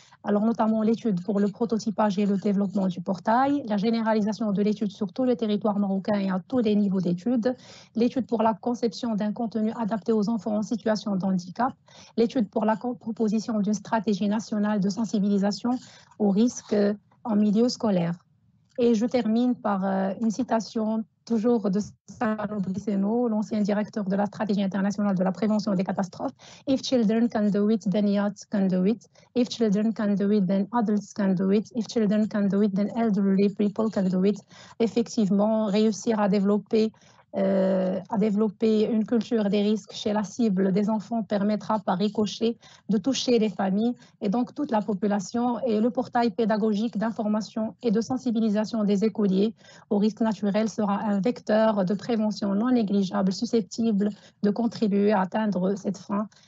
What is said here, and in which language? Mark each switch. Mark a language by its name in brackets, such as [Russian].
[French] Alors notamment l'étude pour le prototypage et le développement du portail, la généralisation de l'étude sur tout le territoire marocain et à tous les niveaux d'études, l'étude pour la conception d'un contenu adapté aux enfants en situation de handicap, l'étude pour la proposition d'une stratégie nationale de sensibilisation aux risques en milieu scolaire. Et je termine par une citation toujours de Salvano Briceno, l'ancien directeur de la stratégie internationale de la prévention des catastrophes. [English] If children can do it, then yachts can do it. If children can do it, then adults can do it. If children can do it, then elderly people can do it. [French] Effectivement, réussir à développer une culture des risques chez la cible des enfants permettra par ricochet de toucher les familles et donc toute la population, et le portail pédagogique d'information et de sensibilisation des écoliers aux risques naturels sera un vecteur de prévention non négligeable susceptible de contribuer à atteindre cette fin.